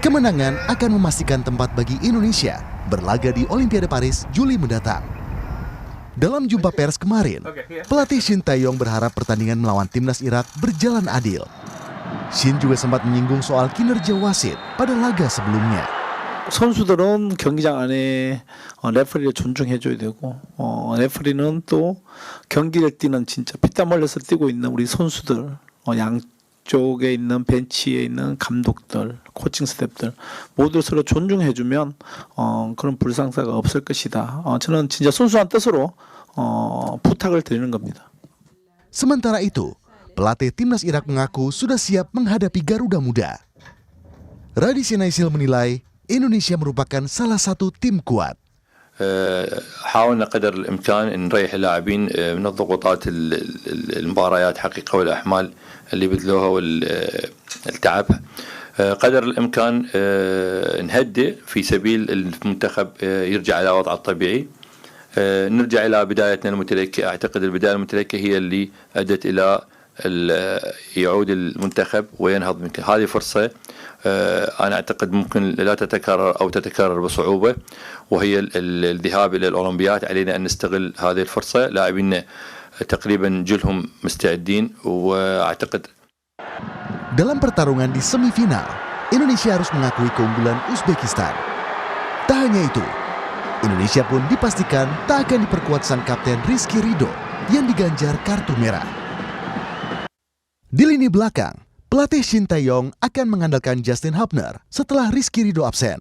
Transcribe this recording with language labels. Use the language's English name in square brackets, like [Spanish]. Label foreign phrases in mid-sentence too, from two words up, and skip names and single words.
[Indonesian] Kemenangan akan memastikan tempat bagi Indonesia berlaga di Olimpiade Paris Juli mendatang. Dalam jumpa pers kemarin, pelatih Shin Tae-yong berharap pertandingan melawan timnas Irak berjalan adil. Shin juga sempat menyinggung soal kinerja wasit pada laga sebelumnya. [Korean] 선수들은 경기장 안에 레퍼리를 존중해줘야 되고 레퍼리는 또 경기를 뛰는 진짜 피땀 흘려서 뛰고 있는 우리 선수들 양쪽에 있는 벤치에 있는 감독들, 코칭 스태프들 모두 서로 존중해주면 그런 불상사가 없을 것이다. 저는 진짜 순수한 뜻으로 부탁을 드리는 겁니다. [Indonesian] Sementara itu, pelatih timnas Irak mengaku sudah siap menghadapi Garuda Muda. Radi Shenashil menilai Indonesia merupakan salah satu tim kuat. [Arabic] حاولنا قدر الإمكان نريح اللاعبين من الضغوطات المباريات حقيقة والأحمال اللي بذلوها والتعب قدر الإمكان نهدئ في سبيل المنتخب يرجع إلى وضعه الطبيعي نرجع إلى بدايتنا المتلكة. أعتقد البداية المتلكة هي اللي أدت إلى يعود المنتخب وينهض من هذه فرصة أنا أعتقد ممكن لا تتكرر أو تتكرر بصعوبة وهي الذهاب إلى الأولمبياد. علينا أن نستغل هذه الفرصة. لاعبين تقريبا جلهم مستعدين وأعتقد. [Indonesian] Dalam pertarungan di semifinal, Indonesia harus mengakui keunggulan Uzbekistan. Tak hanya itu, Indonesia pun dipastikan tak akan diperkuat sang kapten Rizky Ridho yang diganjar kartu merah. Di lini belakang, pelatih Shin Tae-yong akan mengandalkan Justin Hubner setelah Rizky Ridho absen.